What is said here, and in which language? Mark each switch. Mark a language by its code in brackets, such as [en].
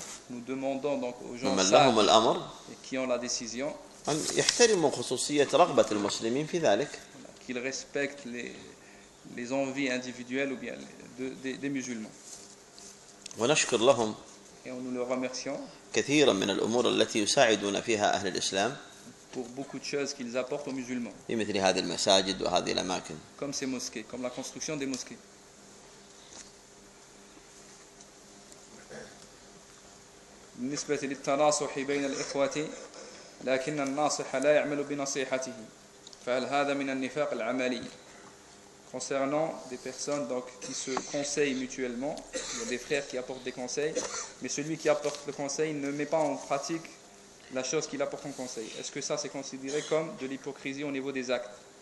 [fr] Nous demandons donc aux gens sages qui ont la décision qu'ils respectent les envies individuelles ou bien des musulmans. Nous les remercions. Et nous le remercions. [ar] كثيرا من الأمور التي يساعدون فيها أهل الإسلام. [fr] Pour beaucoup de choses qu'ils apportent aux musulmans. [ar] مثل هذه المساجد وهذه الأماكن. [fr] Comme ces mosquées, comme la construction des mosquées. [ar] بالنسبة للتناصح بين الإخوة، لكن الناصح لا يعمل بنصيحته. فهل هذا من النفاق العملي؟ [fr] Concernant des personnes donc, qui se conseillent mutuellement, il y a des frères qui apportent des conseils, mais celui qui apporte le conseil ne met pas en pratique la chose qu'il apporte en conseil. Est-ce que ça c'est considéré comme de l'hypocrisie au niveau des actes ?